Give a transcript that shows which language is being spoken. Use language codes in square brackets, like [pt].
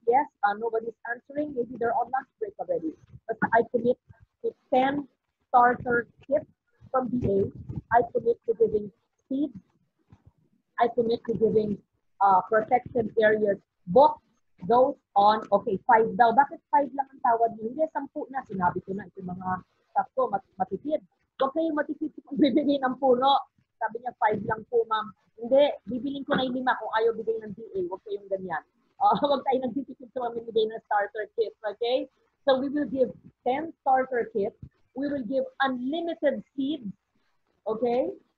[en] Yes, nobody's answering. Maybe they're on lunch break already. But I commit to 10 starter kits from DA. I commit to giving seeds. I commit to giving protection areas books. Those on, okay, 5 daw. [tl] Bakit 5 lang ang tawad niyo? Hindi, 10 na. Sinabi ko na ito mga staff ko, matitid. Huwag kayong matitid kung bibigay ng puno. Sabi niya, 5 lang po, ma'am. Hindi, bibiling ko na yung 5 kung ayaw bigay ng DA. Huwag kayong ganyan. Huwag tayo nagtitipid sa mamimigay ng starter kits, okay? [en] So we will give 10 starter kits. We will give unlimited seeds, okay?